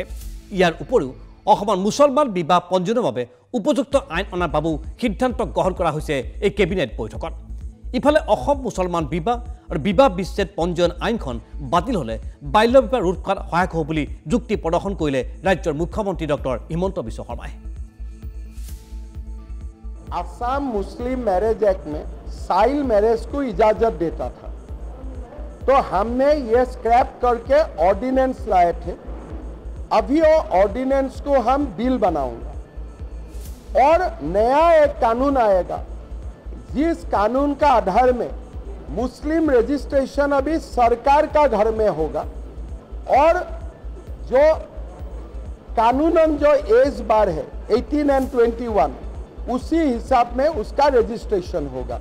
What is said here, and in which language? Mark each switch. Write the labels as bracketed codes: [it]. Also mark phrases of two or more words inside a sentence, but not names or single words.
[as] ইয়াৰ উপৰিও অসমৰ মুছলমান বিবাহ পঞ্জীয়নৰ বাবে উপযুক্ত আইন অনাৰ বাবেও সিদ্ধান্ত গ্ৰহণ কৰা হৈছে এই কেবিনেট বৈঠকত। ইফালে অসম মুছলমান বিবাহ আৰু বিবাহ বিচ্ছেদ পঞ্জীয়ন আইনখন বাতিল হ'লে বাল্য বিবাহ ৰোধ কৰাত সহায়ক হ'ব বুলি যুক্তি প্ৰদৰ্শন কৰিলে ৰাজ্যৰ মুখ্যমন্ত্ৰী ডক্টৰ হিমন্ত বিশ্ব শৰ্মাই। [hi] असम मुस्लिम मैरिज एक्ट में [en] child marriage [hi] को इजाजत देता था, तो हमने ये स्क्रैप करके ऑर्डिनेंस लाए थे। अभी वो ऑर्डिनेंस को हम बिल बनाऊंगा और नया एक कानून आएगा, जिस कानून का आधार में मुस्लिम रजिस्ट्रेशन अभी सरकार का घर में होगा और जो कानूनन जो [en] age bar [hi] है 18 एंड 21 उसी हिसाब में उसका रजिस्ट्रेशन होगा।